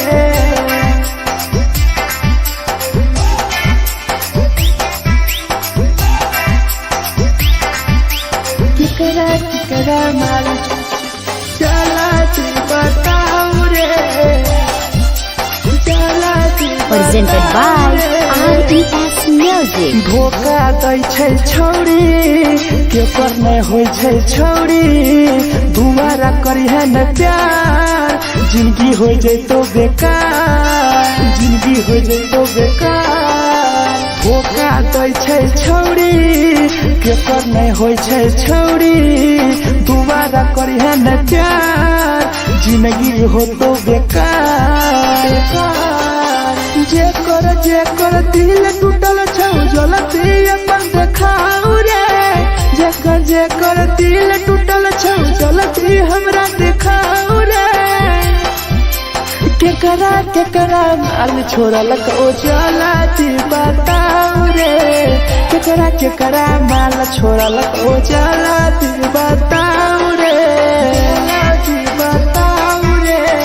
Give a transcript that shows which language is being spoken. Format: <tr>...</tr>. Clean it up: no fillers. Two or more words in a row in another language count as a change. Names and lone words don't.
<mai>केकरा माल जला दी बताओ रे जला दी</mai> <en>Presented by RES Music.</en> <mai>धोखा दै छै छौड़ी केकर नै होइ छै छौड़ी दुबारा करिहे न प्यार जिंदगी हो जैतो बेकार जिंदगी हो जैतो बेकार धोखा दै छै छौड़ी केकर नै होइ छै छौड़ी दुबारा करिहे न प्यार जिंदगी हो तो बेकार जेकर दिल टूटल छौ जलती अपन देखाओ रे जेकर दिल टूटल छौ जलती हमरा देखाओ रे केकरा माल छोड़ल कहूँ जला दी बताओ रे केकरा माल छोड़ल कहूँ जला दी बताओ रे जला दी बताओ रे</mai>